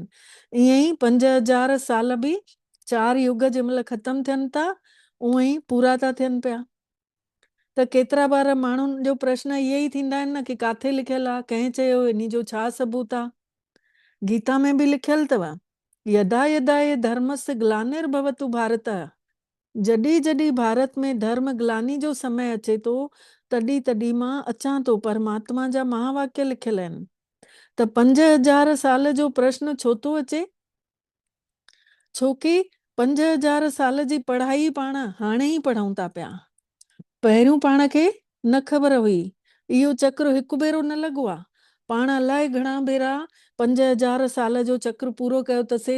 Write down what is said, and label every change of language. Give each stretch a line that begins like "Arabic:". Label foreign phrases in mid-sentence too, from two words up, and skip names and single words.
Sindhi: ईअं ई 5000 साल बि 4 युग जंहिं महिल ख़तमु थियनि था, उअं ई पूरा था थियनि पिया। त केतिरा बार माण्हुनि जो प्रश्न इहे ई थींदा आहिनि न कि काथे लिखियलु आहे, कंहिं चयो, इन जो छा सबूत आहे? गीता में बि लिखियलु अथव,
Sanskrit: यदा यदा ये धर्मस्य ग्लानिर्भवतु भारत,
Sindhi: जॾहिं जॾहिं भारत में धर्म ग्लानी जो समय अचे थो, तॾहिं तॾहिं मां अचां थो। परमात्मा जा महावाक्य लिखियल आहिनि। त 5000 साल जो प्रश्न छो थो अचे? छोकी 5000 साल जी पढ़ाई पाण हाणे ई पढ़ूं था पिया। पहिरियों पाण खे न ख़बर हुई। इहो चक्र हिकु भेरो न लॻो आहे, पाण अलाए घणा भेरा 5000 साल जो चक्र पूरो कयो अथसीं।